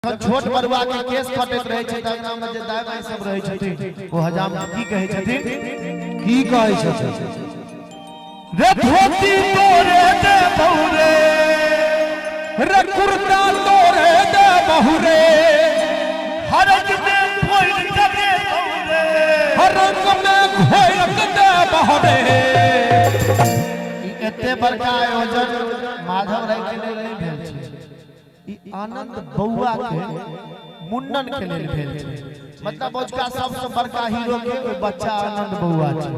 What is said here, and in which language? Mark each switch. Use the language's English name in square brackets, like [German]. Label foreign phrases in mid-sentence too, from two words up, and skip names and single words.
[Maithili] छोट बरुआ के केस कटैत रहे छै तकरा में जे दाई भाई सब रहे छथिन ओ हजाम की कहे छथिन रे धोती तोरे दे बहुरे रे कुर्ता तोरे दे बहुरे हरज में कोई कदे बहुरे हर रंग में घोर कदे बहुरे एते बड़का आयोजन माधव राय के लेल नहीं भेल छै। आनंद बउआ के मुन्नन के लेल भेल छै, मतलब उसका सबसे बड़का हीरो के बच्चा आनंद बउआ छै।